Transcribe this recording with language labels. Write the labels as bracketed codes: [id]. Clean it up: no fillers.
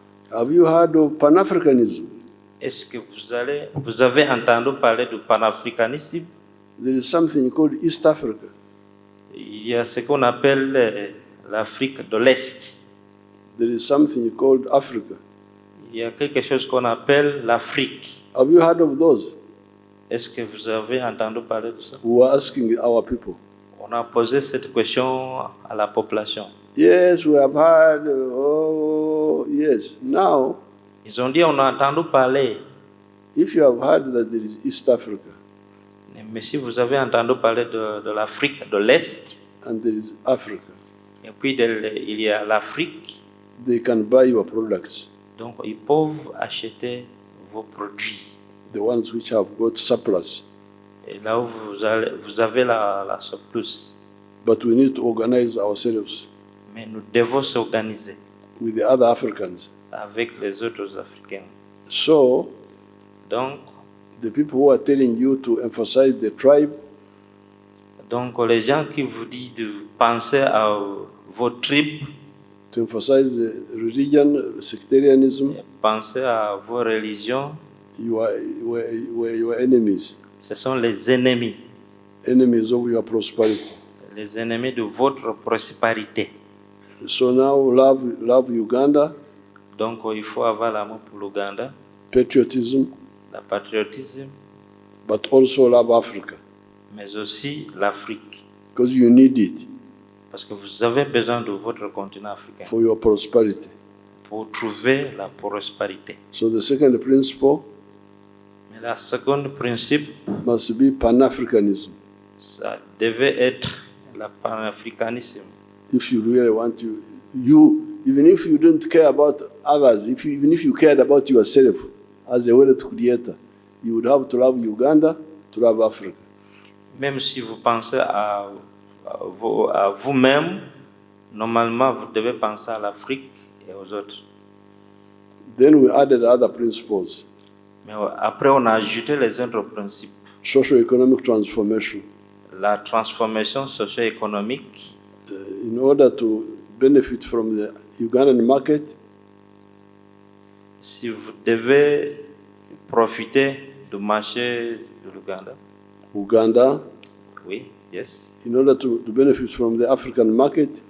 [en] Have you heard of Pan-Africanism? [fr] Est-ce que vous avez entendu parler du panafricanisme? [en] There is something called East Africa. [fr] Il y a ce qu'on appelle l'Afrique de l'Est. [en] There is something called Africa. [fr] Il y a quelque chose qu'on appelle l'Afrique. [en] Have you heard of those? [fr] Est-ce que vous avez entendu parler de ça? [en] We were asking our people. [fr] On a posé cette question à la population. [en] Yes, we have heard. Oh, yes. Now, [fr] Ils ont dit on a entendu parler. [en] if you have heard that there is East Africa [fr] Mais si vous avez entendu parler de l'Afrique de l'Est, [en] and there is Africa, [fr] et puis il y a l'Afrique, [en] they can buy your products, [fr] donc ils peuvent acheter vos produits. [en] the ones which have got surplus. [fr] Et là où vous avez la surplus. [en] But we need to organize ourselves [fr] Mais nous devons s'organiser [en] with the other Africans. [fr] avec les autres Africains. [en] So, [fr] Donc, [en] the people who are telling you to emphasize the tribe, [fr] les gens qui vous disent de penser à vos tribus, [en] to emphasize the religion, sectarianism, [fr] penser à vos religions, [en] you are your enemies, [fr] ce sont les ennemis [en] enemies of your prosperity. [fr] de votre prospérité. [en] So now love Uganda, [fr] Donc, il faut avoir l'amour pour l'Ouganda, [en] patriotism, [fr] le patriotisme, [en] but also love Africa, [fr] mais aussi l'Afrique. [en] because you need it [fr] Parce que vous avez besoin de votre continent africain [en] for your prosperity. [fr] pour trouver la prospérité. [en] So the second principle [fr] Mais la seconde principe, [en] must be Pan-Africanism. [fr] ça devait être le panafricanisme. [en] If you really want to, even if you don't care about others, even if you cared about yourself as a wealth creator, you would have to love Uganda, to love Africa. [fr] Même si vous pensez à vous-même, normalement, vous devez penser à l'Afrique et aux autres. [en] Then we added other principles. [fr] Mais après, on a ajouté les autres principes. [en] Socio-economic transformation. [fr] La transformation socio-économique. [en] In order to benefit from the Ugandan market, [fr] si vous devez profiter du marché de l'Ouganda. [en] Uganda. [fr] Oui, yes. [en] In order to benefit from the African market,